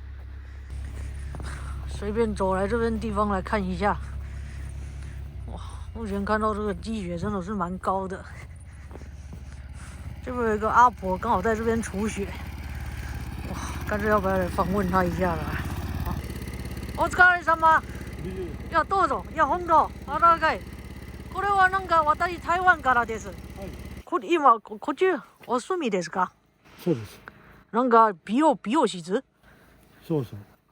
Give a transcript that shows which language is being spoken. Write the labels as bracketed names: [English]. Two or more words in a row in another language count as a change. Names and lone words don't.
[Chinese] 随便走来这边地方来看一下，哇！目前看到这个积雪真的是蛮高的。这边有一个阿婆刚好在这边除雪，哇！干脆要不要来访问她一下了？ [Japanese] お疲れ様。いやどうぞ。いや本当あらがい。これはなんか私台湾からです。今こっちお住みですか？そうです。なんか美容室？そうそう。